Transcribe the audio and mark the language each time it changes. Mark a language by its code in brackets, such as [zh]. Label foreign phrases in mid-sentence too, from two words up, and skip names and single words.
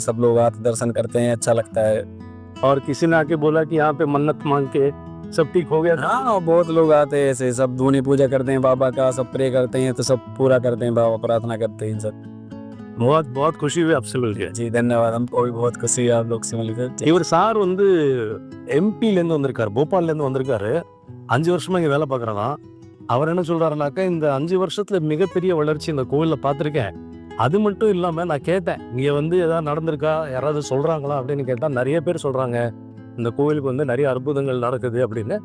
[hi] सब लोग आते दर्शन करते हैं, अच्छा लगता है। और किसी ने आके बोला कि यहाँ पे मन्नत मांग के सब ठीक हो गया था? हाँ, बहुत लोग आते हैं ऐसे, सब धूनी पूजा करते हैं बाबा का, सब प्रे करते हैं, तो सब पूरा करते हैं, बाबा प्रार्थना करते हैं सब। बहुत बहुत खुशी हुई आपसे मिलके। जी धन्यवाद, हमको भी बहुत खुशी है आप लोग से मिलकर। [ta] இவர் சார் வந்து எம்பிலேருந்து வந்திருக்காரு, போபால்லேருந்து வந்திருக்காரு. 5 வருஷமா இங்கே வேலை பார்க்குறதா. அவர் என்ன சொல்கிறாருனாக்கா, இந்த 5 வருஷத்தில் மிகப்பெரிய வளர்ச்சி இந்த கோவிலில் பார்த்துருக்கேன். அது மட்டும் இல்லாமல் நான் கேட்டேன், இங்கே வந்து எதாவது நடந்திருக்கா, யாராவது சொல்கிறாங்களா அப்படின்னு கேட்டால் நிறைய பேர் சொல்கிறாங்க இந்த கோவிலுக்கு வந்து நிறைய அற்புதங்கள் நடக்குது அப்படின்னு.